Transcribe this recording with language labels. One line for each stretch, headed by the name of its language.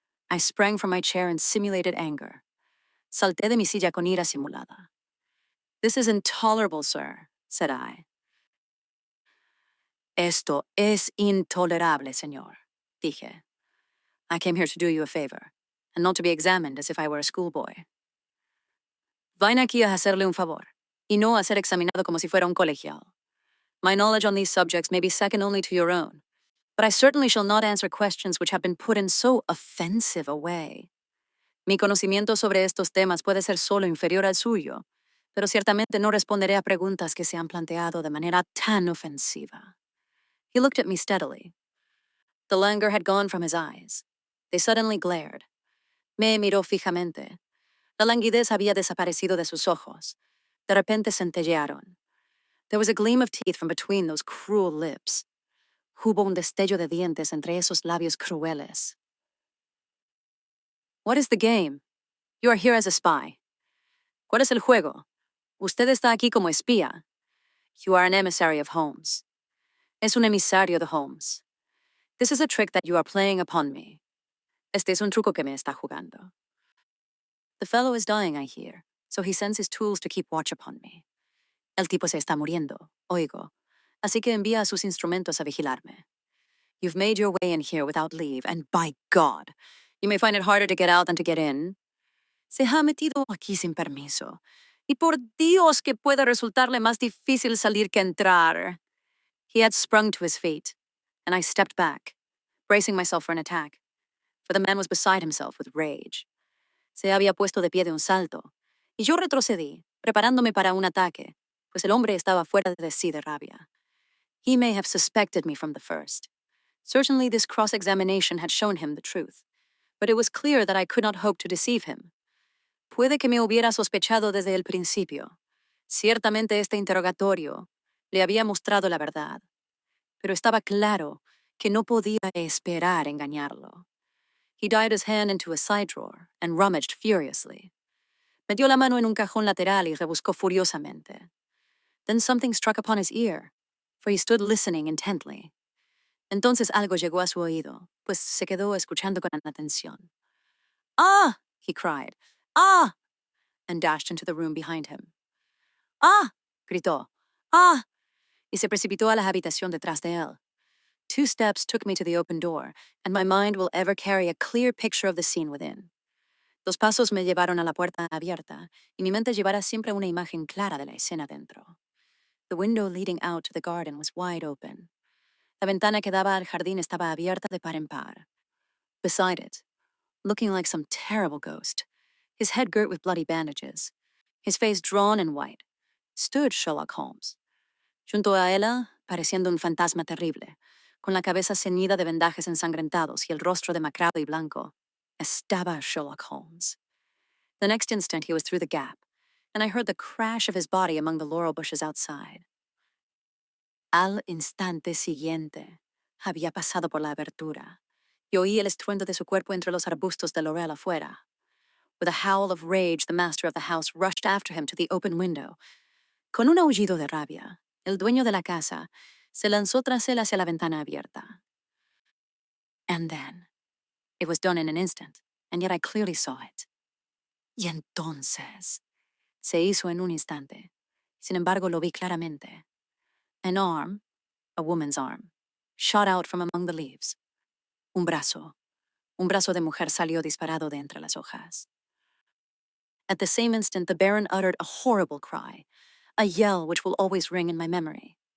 English: I sprang from my chair in simulated anger.
Spanish: Salté de mi silla con ira simulada.
English: This is intolerable, sir, said I.
Spanish: Esto es intolerable, señor, dije.
English: I came here to do you a favor, and not to be examined as if I were a schoolboy.
Spanish: Vine aquí a hacerle un favor, y no a ser examinado como si fuera un colegial.
English: My knowledge on these subjects may be second only to your own, but I certainly shall not answer questions which have been put in so offensive a way.
Spanish: Mi conocimiento sobre estos temas puede ser solo inferior al suyo, pero ciertamente no responderé a preguntas que se han planteado de manera tan ofensiva.
English: He looked at me steadily. The languor had gone from his eyes. They suddenly glared.
Spanish: Me miró fijamente. La languidez había desaparecido de sus ojos. De repente centellearon.
English: There was a gleam of teeth from between those cruel lips.
Spanish: Hubo un destello de dientes entre esos labios crueles.
English: What is the game? You are here as a spy.
Spanish: ¿Cuál es el juego? Usted está aquí como espía.
English: You are an emissary of Holmes.
Spanish: Es un emisario de Holmes.
English: This is a trick that you are playing upon me.
Spanish: Este es un truco que me está jugando.
English: The fellow is dying, I hear, so he sends his tools to keep watch upon me.
Spanish: El tipo se está muriendo, oigo, así que envía a sus instrumentos a vigilarme.
English: You've made your way in here without leave, and by God, you may find it harder to get out than to get in.
Spanish: Se ha metido aquí sin permiso, y por Dios que pueda resultarle más difícil salir que entrar.
English: He had sprung to his feet, and I stepped back, bracing myself for an attack, for the man was beside himself with rage.
Spanish: Se había puesto de pie de un salto, y yo retrocedí, preparándome para un ataque, pues el hombre estaba fuera de sí de rabia.
English: He may have suspected me from the first. Certainly this cross-examination had shown him the truth, but it was clear that I could not hope to deceive him.
Spanish: Puede que me hubiera sospechado desde el principio. Ciertamente este interrogatorio le había mostrado la verdad, pero estaba claro que no podía esperar engañarlo.
English: He dived his hand into a side drawer and rummaged furiously.
Spanish: Metió la mano en un cajón lateral y rebuscó furiosamente.
English: Then something struck upon his ear, for he stood listening intently.
Spanish: Entonces algo llegó a su oído, pues se quedó escuchando con atención.
English: Ah! He cried. Ah! And dashed into the room behind him.
Spanish: Ah! Gritó. Ah! Y se precipitó a la habitación detrás de él.
English: 2 steps took me to the open door, and my mind will ever carry a clear picture of the scene within.
Spanish: 2 pasos me llevaron a la puerta abierta, y mi mente llevará siempre una imagen clara de la escena dentro.
English: The window leading out to the garden was wide open.
Spanish: La ventana que daba al jardín estaba abierta de par en par.
English: Beside it, looking like some terrible ghost, his head girt with bloody bandages, his face drawn and white, stood Sherlock Holmes.
Spanish: Junto a ella, pareciendo un fantasma terrible, con la cabeza ceñida de vendajes ensangrentados y el rostro demacrado y blanco, estaba Sherlock Holmes.
English: The next instant he was through the gap, and I heard the crash of his body among the laurel bushes outside.
Spanish: Al instante siguiente, había pasado por la abertura, y oí el estruendo de su cuerpo entre los arbustos de laurel afuera.
English: With a howl of rage, the master of the house rushed after him to the open window.
Spanish: Con un aullido de rabia, el dueño de la casa se lanzó tras él hacia la ventana abierta.
English: And then, it was done in an instant, and yet I clearly saw it.
Spanish: Y entonces, se hizo en un instante. Sin embargo, lo vi claramente.
English: An arm, a woman's arm, shot out from among the leaves.
Spanish: Un brazo, Un brazo de mujer salió disparado de entre las hojas.
English: At the same instant, the Baron uttered a horrible cry, a yell which will always ring in my memory.